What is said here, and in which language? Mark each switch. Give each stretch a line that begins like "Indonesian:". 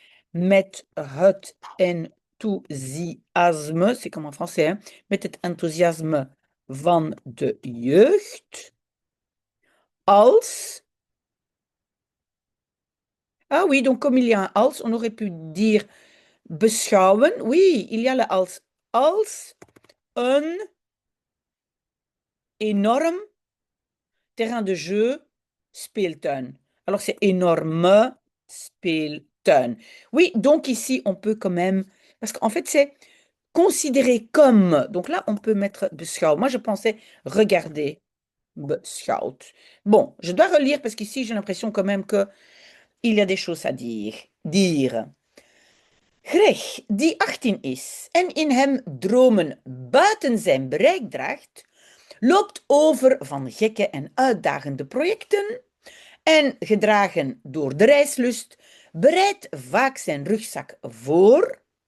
Dutch: Met het enthousiasme, c'est comme en français, hein, met het enthousiasme van de jeugd. Als.
French: Ah oui, donc comme il y a un als, on aurait pu dire beschouwen. Oui, il y a le als. Als een énorme terrain de jeu, speeltuin. Alors c'est énorme speeltuin. Oui, donc ici on peut quand même, parce qu'en fait c'est considéré comme. Donc là on peut mettre beschouw. Moi je pensais regarder. Beschouwd. Bon, je dois relire parce qu'ici j'ai l'impression quand même que il y a des choses à dire. Dire.
Dutch: Greg, die 18 is en in hem dromen buiten zijn bereik draagt, loopt over van gekke en uitdagende projecten en, gedragen door de reislust, bereidt vaak zijn rugzak voor.